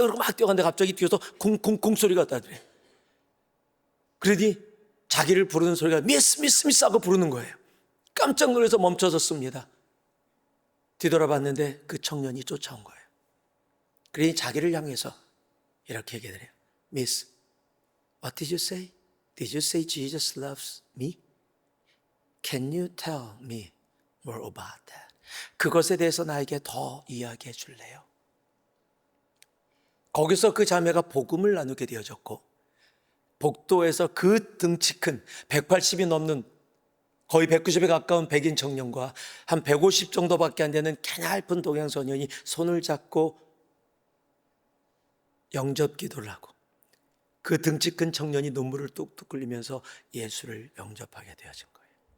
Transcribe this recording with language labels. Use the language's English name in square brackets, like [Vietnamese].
[Korean] 그리고 막 뛰어갔는데 갑자기 뒤에서 쿵쿵쿵 소리가 나더래요. 그러니 자기를 부르는 소리가 미스 미스 미스 하고 부르는 거예요. 깜짝 놀라서 멈춰섰습니다. 뒤돌아봤는데 그 청년이 쫓아온 거예요. 그러니 자기를 향해서 이렇게 얘기해요. [English] Miss, what did you say? Did you say Jesus loves me? Can you tell me more about that? [Korean] 그것에 대해서 나에게 더 이야기해 줄래요? 거기서 그 자매가 복음을 나누게 되어졌고 복도에서 그 등치 큰 180이 넘는 거의 190에 가까운 백인 청년과 한 150 정도밖에 안 되는 가냘픈 동양 소년이 손을 잡고 영접 기도를 하고 그 등치 큰 청년이 눈물을 뚝뚝 흘리면서 예수를 영접하게 되어진 거예요.